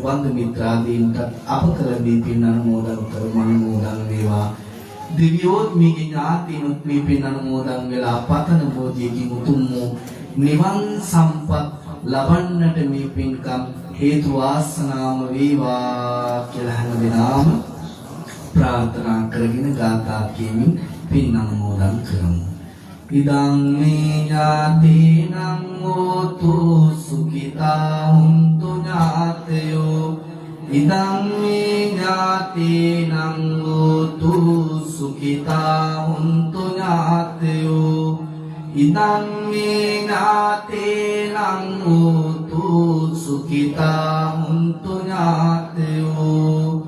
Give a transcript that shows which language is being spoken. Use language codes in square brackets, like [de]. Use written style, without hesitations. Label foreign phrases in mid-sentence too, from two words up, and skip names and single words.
[si] බන්දු මිත්‍රාදීන්ට අප කළ දී පින් අනුමෝදන් කරමු අනුමෝදන් වේවා දිව්‍යෝත් මේ ඥාතිනුත් මේ පින් අනුමෝදන් වෙලා පතන බෝධියකින් උතුම් වූ නිවන් සම්පත් ලබන්නට මේ පින්කම් හේතු වාසනාම වේවා කියලා හැමදෙනාම ප්‍රාර්ථනා කරගෙන ගාථා කියමින් පින් අනුමෝදන් කරමු. [pi] ඉදං මේ ඥාතීනං හෝතු සුඛිතා හුන්තු ඥාතයෝ ඉදං මේ ඥාතීනං හෝතු සුඛිතා හුන්තු ඥාතයෝ ඉදං මේ ඥාතීනං හෝතු සුඛිතා හුන්තු ඥාතයෝ